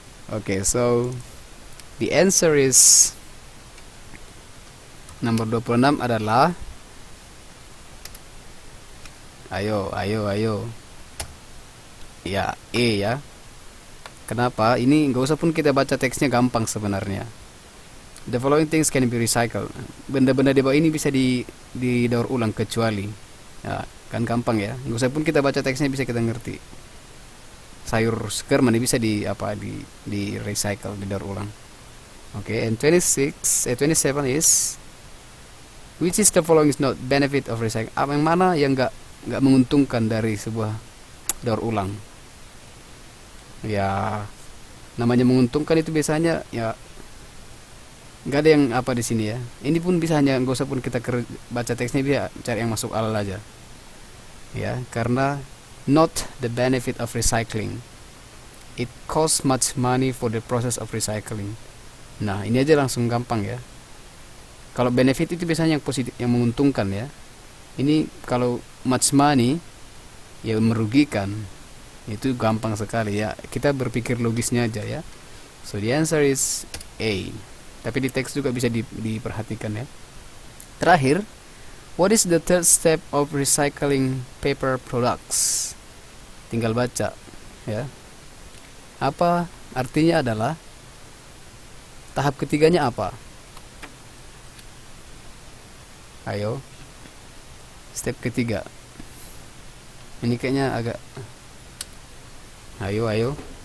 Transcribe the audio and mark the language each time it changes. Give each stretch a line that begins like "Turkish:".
English: Oke, so the answer is
Indonesian: nomor 26 adalah, ayo. Ya, E ya. Kenapa? Ini nggak usah pun kita baca teksnya, gampang sebenarnya.
English: The following things can be recycled.
Indonesian: Benda-benda di bawah ini bisa didaur ulang kecuali. Ya, kan gampang ya. Nggak usah pun kita baca teksnya, bisa kita ngerti. Sayur seger mana bisa di recycle, didaur ulang.
English: Oke, and 27 is, which is the following is not benefit of recycling.
Indonesian: Apa yang mana yang nggak menguntungkan dari sebuah daur ulang? Ya, namanya menguntungkan itu biasanya ya nggak ada yang apa di sini ya. Ini pun bisa, hanya nggak usah pun kita baca teksnya, bisa cari yang masuk akal aja. Ya, karena
English: not the benefit of recycling. It costs much money for the process of recycling.
Indonesian: Nah, ini aja langsung gampang ya. Kalau benefit itu biasanya yang positif, yang menguntungkan ya. Ini kalau much money ya merugikan. Itu gampang sekali ya. Kita berpikir logisnya aja ya.
English: So the answer is A.
Indonesian: Tapi di teks juga bisa diperhatikan ya.
English: Terakhir, what is the third step of recycling paper products?
Indonesian: Tinggal baca ya. Apa artinya adalah tahap ketiganya apa? Ayo. Step ketiga. Ini kayaknya agak, ayo.